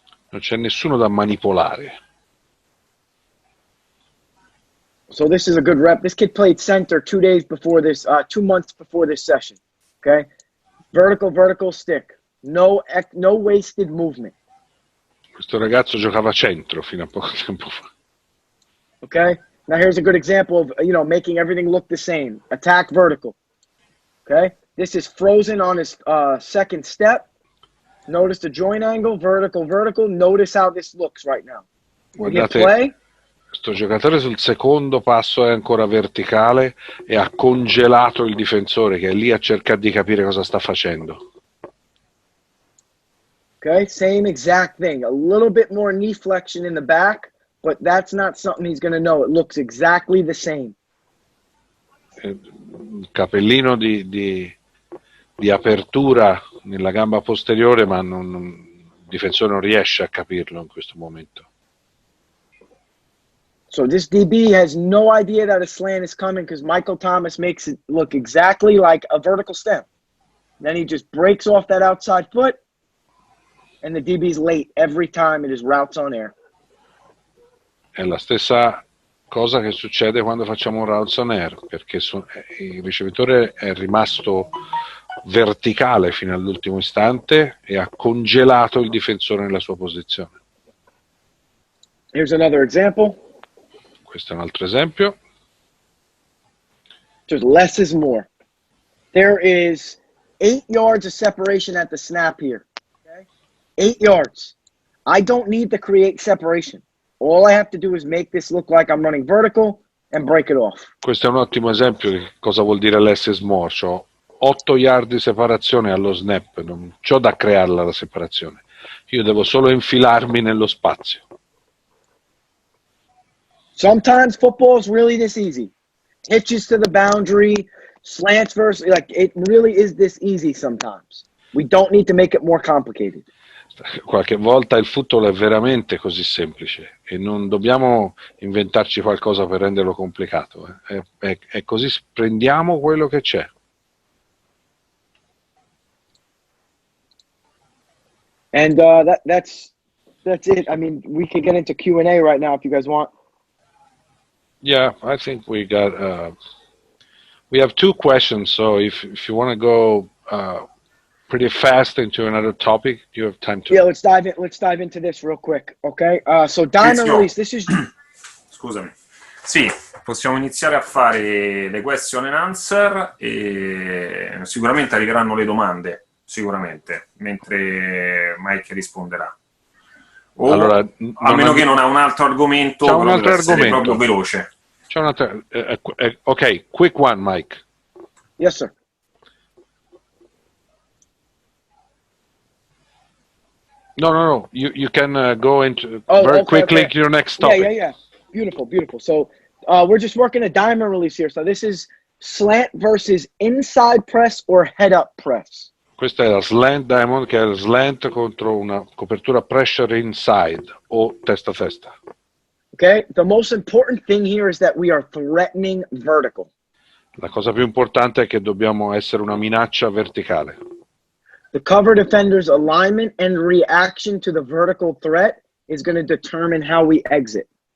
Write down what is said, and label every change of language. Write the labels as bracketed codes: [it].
[it] Non c'è nessuno da manipolare. [en] So this is a good rep. This kid played center 2 days before this, 2 months before this session. Okay, vertical stick. No wasted movement. [it] Questo ragazzo giocava centro fino a poco tempo fa. [en] Okay, now here's a good example of making everything look the same. Attack vertical. Okay, this is frozen on his second step. Notice the joint angle, vertical. Notice how this looks right now. [it] Guardate, [en] play. [it] questo giocatore sul secondo passo è ancora verticale e ha congelato il difensore che è lì a cercare di capire cosa sta facendo. [en] Okay, same exact thing. A little bit more knee flexion in the back, but that's not something he's going to know. It looks exactly the same. [it] Il capellino di apertura nella gamba posteriore, ma il difensore non riesce a capirlo in questo momento. [en] So this DB has no idea that a slant is coming because Michael Thomas makes it look exactly like a vertical stem. Then he just breaks off that outside foot, and the DB's late every time it is routes on air. [it] È la stessa cosa che succede quando facciamo un routes on air, perché il ricevitore è rimasto verticale fino all'ultimo istante e ha congelato il difensore nella sua posizione. [en] Here's another example. [it] Questo è un altro esempio. [en] Just less is more. There is 8 yards of separation at the snap here. Okay? 8 yards. I don't need to create separation. All I have to do is make this look like I'm running vertical and break it off. [it] Questo è un ottimo esempio di cosa vuol dire [en] less is more. [it] C'ho 8 yard di separazione allo snap, non c'ho da crearla la separazione. Io devo solo infilarmi nello spazio. [en] Sometimes football is really this easy. Hitches to the boundary, slants versus, it really is this easy sometimes. We don't need to make it more complicated. [it] Qualche volta il football è veramente così semplice e non dobbiamo inventarci qualcosa per renderlo complicato. È così, prendiamo quello che c'è. [en] And that's it. I mean, we could get into Q&A right now if you guys want. Yeah, I think we got. We have 2 questions, so if you want to go pretty fast into another topic, you have time to. Yeah, let's dive into this real quick, okay? So diamond release. This is. [it] Scusami. Sì, possiamo iniziare a fare le [en] question and answer [it] e sicuramente arriveranno le domande, sicuramente, mentre Mike risponderà. O, allora, a meno che non ha un altro argomento, c'è un altro argomento proprio veloce. C'è un altro, [en] ok, quick one, [it] Mike. [en] Yes, sir. No. You can go into very quickly to your next topic. Yeah. Beautiful. So we're just working a diamond release here. So this is slant versus inside press or head up press. [it] Questa è la slant diamond, che è il slant contro una copertura pressure inside o testa a testa. [en] Okay, the most important thing here is that we are threatening vertical. [it] La cosa più importante è che dobbiamo essere una minaccia verticale. [en] The cover defender's alignment and reaction to the vertical threat is going to determine how we exit.